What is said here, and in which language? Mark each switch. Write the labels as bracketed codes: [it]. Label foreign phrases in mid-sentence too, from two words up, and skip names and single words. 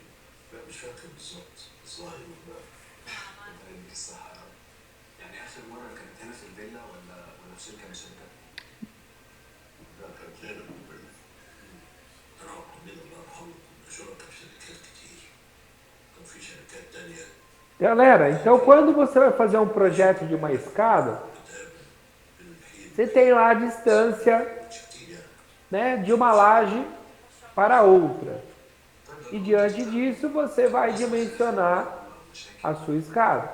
[ar] لا مش فاكر بالظبط، بس ظاهر يوم بقى. ربنا يديك الصحه يا رب. يعني اخر مره كانت هنا في الفيلا ولا في شركه من الشركات؟ لا كانت هنا في الفيلا. انا وعبد الحميد الله يرحمه كنا شركاء في شركات كتير. كان في شركات تانيه. [pt] Galera, então quando você vai fazer um projeto de uma escada, você tem lá a distância, né, de uma laje para outra. E diante disso, você vai dimensionar a sua escada.